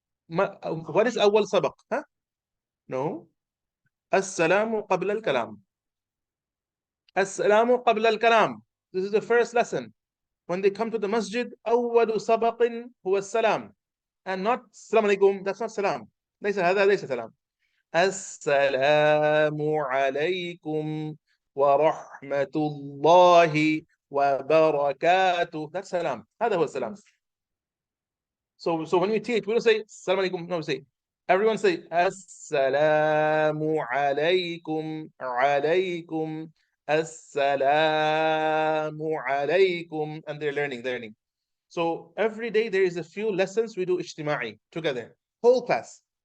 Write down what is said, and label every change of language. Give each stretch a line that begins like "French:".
English: What is
Arabic: awwal sabaq?
English: Huh? No.
Arabic: As-salamu qabla al-kalam. As-salamu qabla al-kalam.
English: This is the first lesson. When they come to the masjid,
Arabic: awwalu sabaqin huwa salam.
English: and not salam alaikum. That's not salam.
Arabic: ليس هذا ليس سلام. السلام عليكم ورحمة الله وبركاته.
English: That's salam.
Arabic: هذا هو السلام.
English: So when we teach, we don't say salam alaikum. No, we say, everyone say assalamu alaikum, alaikum, assalamu alaikum, and they're learning. So every day there is a few lessons we do ijtima'i together. Whole class.